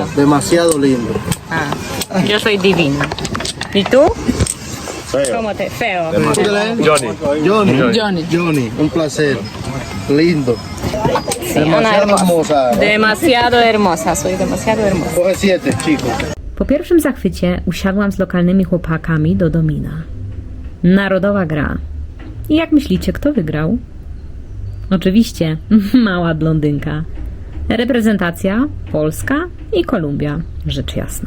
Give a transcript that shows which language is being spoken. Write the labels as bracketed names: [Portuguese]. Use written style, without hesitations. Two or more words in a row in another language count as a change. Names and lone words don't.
[Spanish] Demasiado lindo. Ah, yo soy divina. ¿Y tú? ¿Cómo te? Feo. Johnny. Johnny, un placer. Lindo. Sí, una Demasiado hermosa. Demasiado hermosa, soy demasiado hermosa. Coge 7, chico. [Polish] Po pierwszym zachwycie usiadłam z lokalnymi chłopakami do domina. Narodowa gra. I jak myślicie, kto wygrał? Oczywiście mała blondynka. Reprezentacja Polska i Kolumbia, rzecz jasna.